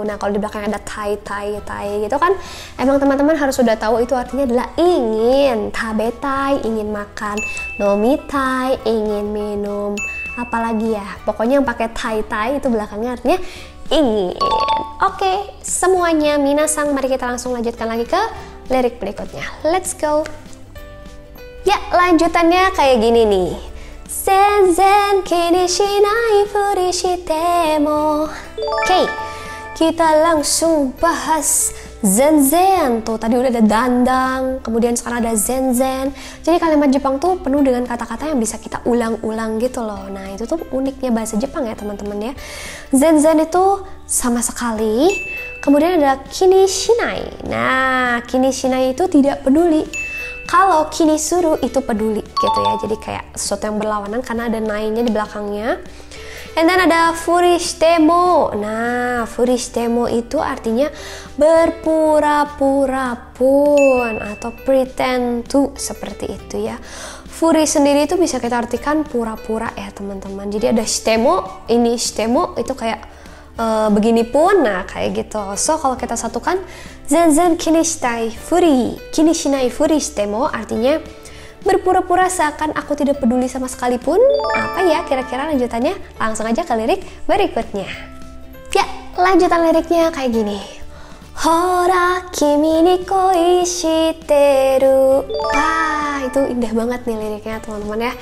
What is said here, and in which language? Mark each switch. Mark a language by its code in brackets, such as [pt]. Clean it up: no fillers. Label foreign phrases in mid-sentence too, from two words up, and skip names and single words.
[id] Nah, kalau di belakang ada tai gitu kan, emang teman-teman harus sudah tahu itu artinya adalah ingin. Tabetai, ingin makan. Nomitai, ingin minum. Apalagi ya, pokoknya yang pakai tai itu belakangnya artinya ingin. Oke, semuanya minasang, mari kita langsung lanjutkan lagi ke lirik berikutnya. [en] Let's go. [id] Ya, lanjutannya kayak gini nih. [ja] 全然気にしないふりしても. [id] Oke, kita langsung bahas zenzen. Tuh tadi udah ada dandang, kemudian sekarang ada zenzen. Jadi kalimat Jepang tuh penuh dengan kata-kata yang bisa kita ulang-ulang gitu loh. Nah, itu tuh uniknya bahasa Jepang ya teman-teman ya. Zenzen itu sama sekali. Kemudian ada [ja] 気にしない. [id] Nah, [ja] 気にしない [id] itu tidak peduli. Kalau [ja] 気にする [id] itu peduli gitu ya. Jadi kayak sesuatu yang berlawanan karena ada nai-nya di belakangnya. [en] And then [id] ada furishitemo. Nah, furishitemo itu artinya berpura-pura pun atau [en] pretend to, [id] seperti itu ya. Furi sendiri itu bisa kita artikan pura-pura ya teman-teman. Jadi ada shitemo, ini shitemo itu kayak begini pun, nah kayak gitu. So kalau kita satukan [ja] 全然気にしたいふり、気にしないふりしても [id] artinya berpura-pura seakan aku tidak peduli sama sekalipun. Apa ya kira-kira lanjutannya? Langsung aja ke lirik berikutnya. Ya, lanjutan liriknya kayak gini. [ja] ほら君に恋してる. [id] Wah, itu indah banget nih liriknya teman-teman ya.